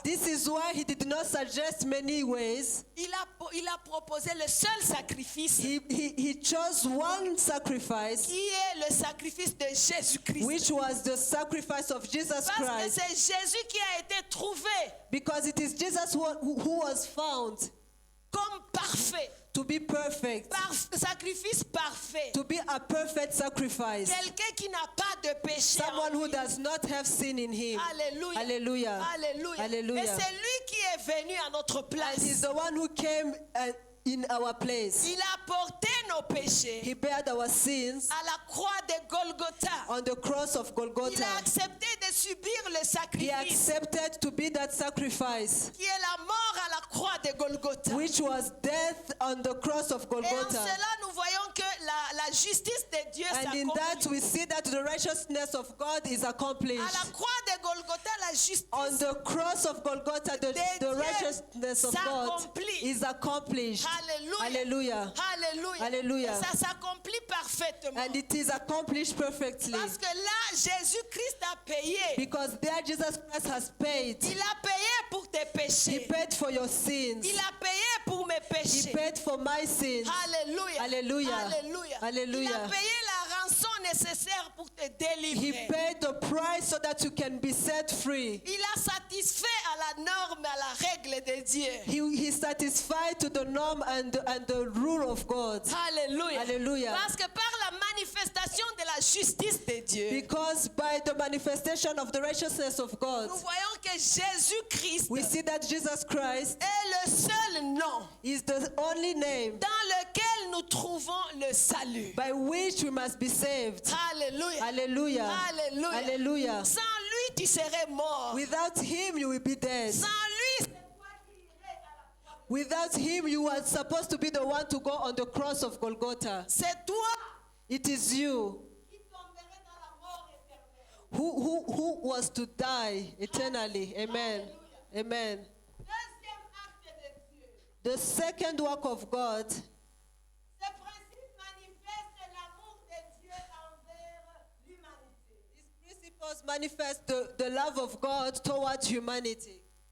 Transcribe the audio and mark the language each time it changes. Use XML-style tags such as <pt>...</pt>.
<en>This is why he did not suggest many ways.</en> <fr>Il a proposé le seul sacrifice</fr> <en>He chose one sacrifice,</en> <fr>qui est le sacrifice de Jésus-Christ.</fr> <en>which was the sacrifice of Jesus</en> <fr>Parce que</fr> <en>Christ.</en> <fr>c'est Jésus qui a été trouvé</fr> <en>Because it is Jesus who was found</en> <fr>comme parfait,</fr> <en>to be perfect,</en> <fr>sacrifice parfait.</fr> <en>to be a perfect sacrifice.</en> <fr>Quelqu'un qui n'a pas de péché.</fr> <en>Someone</en> <fr>en</fr> <en>who</en> <fr>lui.</fr> <en>does not have sin in him.</en> <fr>Alléluia.</fr> <en>Hallelujah.</en> <fr>Alléluia.</fr> <en>Hallelujah.</en> <fr>Et c'est lui qui est venu à notre</fr> <en>And</en> <fr>place.</fr> <en>he's the one who came in our place.</en> <fr>Il a porté nos péchés</fr> <en>He bared our sins</en> <fr>à la croix de Golgotha.</fr> <en>on the cross of</en> <fr>Il</fr> <en>Golgotha.</en> <fr>a accepté de subir le</fr> <en>He</en> <fr>sacrifice</fr> <en>accepted to be that sacrifice,</en> <fr>qui est la mort à la croix de Golgotha.</fr> <en>which was death on the cross of</en> <fr>Et en</fr> <en>Golgotha.</en> <fr>cela, nous voyons que la justice de Dieu</fr> <en>And in that</en> <fr>s'accomplit.</fr> <en>we see that the righteousness of God is</en> <fr>À la</fr> <en>accomplished.</en> <fr>croix de Golgotha, la justice</fr> <en>On the cross of Golgotha, the righteousness of God is accomplished.</en> <fr>Alléluia.</fr> <en>Hallelujah.</en> <fr>Alléluia. Alléluia. Et ça s'accomplit parfaitement.</fr> <en>And it is accomplished perfectly.</en> <fr>Parce que là, Jésus-Christ a payé.</fr> <en>Because there Jesus Christ has paid.</en> <fr>Il a payé pour tes</fr> <en>He</en> <fr>péchés.</fr> <en>paid for your sins.</en> <fr>Il a payé pour mes</fr> <en>He</en> <fr>péchés.</fr> <en>paid for my sins.</en> <fr>Alléluia. Alléluia. Alléluia. Alléluia. Il a payé la rançon nécessaire pour te</fr> <en>He</en> <fr>délivrer.</fr> <en>paid the price so that you can be set free.</en> <fr>Il a satisfait à la norme, à la règle de Dieu.</fr> <en>He satisfied to the norm and the rule of God.</en> <fr>Alléluia. Alléluia. Parce que par la manifestation de la justice de Dieu,</fr> <en>Because by the manifestation of the righteousness of God,</en> <fr>nous voyons que Jésus-Christ</fr> <en>we see that Jesus Christ</en> <fr>est le seul nom</fr> <en>is the only name</en> <fr>dans lequel nous trouvons le salut.</fr> <en>by which we must be saved.</en> <fr>Alléluia.</fr> <en>Hallelujah.</en> <fr>Alléluia.</fr> <en>Hallelujah.</en> <fr>Sans lui, tu serais mort.</fr> <en>Without him, you will be dead.</en> <fr>Sans lui, c'est toi qui irais à la croix.</fr> <en>Without him, you were supposed to be the one to go on the cross of Golgotha.</en> <fr>C'est toi</fr> <en>It is you</en> <fr>qui tomberais dans la mort éternelle.</fr> <en>who was to die eternally. Amen. Amen.</en> <fr>Deuxième acte de Dieu.</fr> <en>The second work of God,</en> <fr>Ce principe manifeste l'amour de Dieu envers l'humanité.</fr> <en>these principles manifest the love of God towards humanity.</en>